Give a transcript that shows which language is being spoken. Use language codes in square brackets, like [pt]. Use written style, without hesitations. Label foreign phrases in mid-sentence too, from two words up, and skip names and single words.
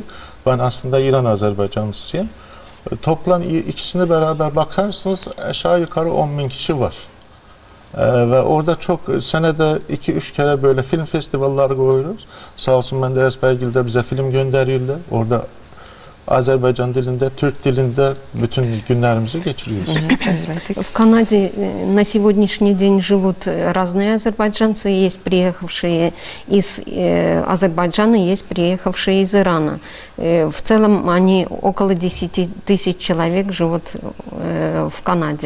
[tr] Ben aslında İran Azerbaycanlısıyım. Toplam ikisini beraber bakarsanız aşağı yukarı 10 bin kişi var. Ve orada çok senede 2-3 kere böyle film festivalleri koyuyoruz. Sağ olsun Menderes Beygil de bize film gönderiyorlar. Orada Azerbaycan dilinde, Türk dilinde bütün günlerimizi geçiriyoruz. [ru] В Канаде на сегодняшний день живут разные азербайджанцы. Есть приехавшие из Азербайджана, есть приехавшие из Ирана. В целом они около 10 тысяч человек живут в Канаде.